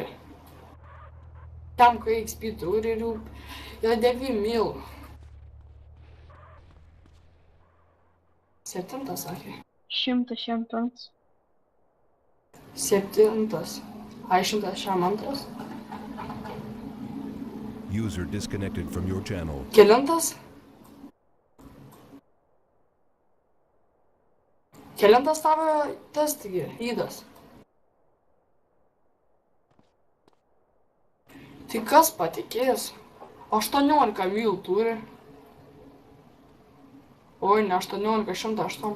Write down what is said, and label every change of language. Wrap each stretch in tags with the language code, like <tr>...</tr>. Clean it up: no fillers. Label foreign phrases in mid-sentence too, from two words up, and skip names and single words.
<lt>Tam, kai XP turi ir jau yra 9 milų. 7 sakė. 105. 7. Ai, 102.</lt> <en>User disconnected from your channel.</en> <lt>Kelintas? Kelintas tavo tas taigi, įdas. Tai kas patikės? 18 milų turi. Oi, ne 18, 108.</lt>